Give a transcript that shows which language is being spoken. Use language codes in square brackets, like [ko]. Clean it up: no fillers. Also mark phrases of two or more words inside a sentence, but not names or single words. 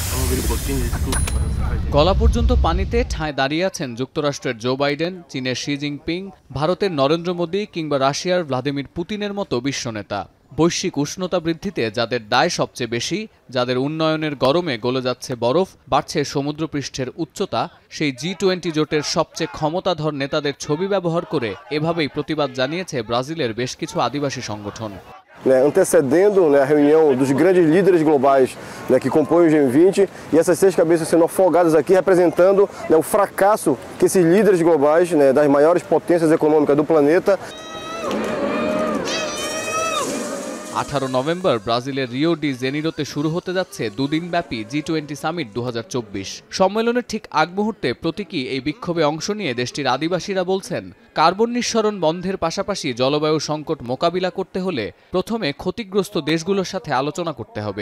[bn] গলা পর্যন্ত পানিতে ঠাঁই দাঁড়িয়ে আছেন যুক্তরাষ্ট্রের জো বাইডেন, চীনের শি জিনপিং, ভারতের নরেন্দ্র মোদী কিংবা রাশিয়ার ভ্লাদিমির পুতিনের মতো বিশ্বনেতা। বৈশ্বিক উষ্ণতা বৃদ্ধিতে যাদের দায় সবচেয়ে বেশি, যাদের উন্নয়নের গরমে গলে যাচ্ছে বরফ, বাড়ছে সমুদ্রপৃষ্ঠের উচ্চতা, সেই G20 জোটের সবচেয়ে ক্ষমতাধর নেতাদের ছবি ব্যবহার করে এভাবেই প্রতিবাদ জানিয়েছে ব্রাজিলের বেশ কিছু আদিবাসী সংগঠন। [pt] Antecedendo a reunião dos grandes líderes globais que compõem o G20 e essas 6 cabeças sendo afogadas aqui representando o fracasso que esses líderes globais das maiores potências econômicas do planeta. [bn] 18 নভেম্বর ব্রাজিলের রিও ডি জেনিরোতে শুরু হতে যাচ্ছে দুদিনব্যাপী G20 সামিট 2024। সম্মেলনের ঠিক আগ মুহূর্তে প্রতীকী এই বিক্ষোভে অংশ নিয়ে দেশটির আদিবাসীরা বলছেন, কার্বন নিঃসরণ বন্ধের পাশাপাশি জলবায়ু সংকট মোকাবিলা করতে হলে প্রথমে ক্ষতিগ্রস্ত দেশগুলোর সাথে আলোচনা করতে হবে।